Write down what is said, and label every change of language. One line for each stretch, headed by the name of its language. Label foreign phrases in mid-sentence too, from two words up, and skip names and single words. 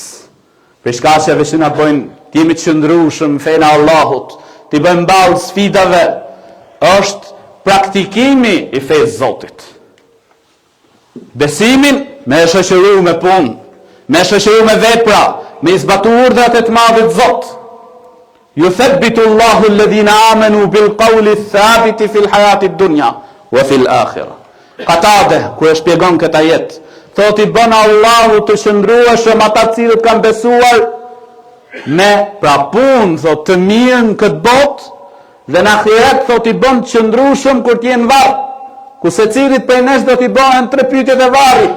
Albanian: Për shkaqeve që na bëjnë të jemi të qëndrueshëm në fenë e Allahut, të bëjmë ballë sfidave, është praktikimi i fesë Zotit. Besimin me e shoqëruar me punë, me e shoqëruar me vepra, me i zbatu urdhrat e të madhit Zot.
Arabic: يثبت الله الذين آمنوا بالقول الثابت في الحياة الدنيا وفي الآخرة.
Albanian: Qatade kur e shpjegon këtë ajet, thot i bën Allahu të qëndrueshëm ata të cilët kanë besuar me pra punë thot të mirë në këtë botë, dhe në ahiret thot i bën të qëndrueshëm kur të jenë varr, ku secilit prej nesh do t'i bëhen 3 pyetjet e varrit.